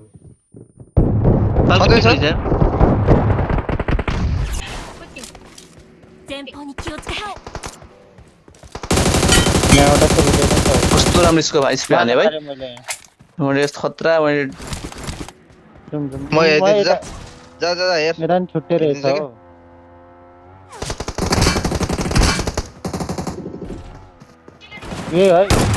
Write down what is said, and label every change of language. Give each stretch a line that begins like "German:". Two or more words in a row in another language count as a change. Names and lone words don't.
Nepali: कतै छ
Japanese: 前方に気をつけて
Nepali: यहाँबाट त रुकेको छ कस्तो राम्रो स्कोप स्प्रे हाने भाइ अरे मैले मैले यस्तो खतरा मैले म हेर्दै जा हेर मेरा नि छुट्टै रहेछ हेरिदिन्छ हो ए है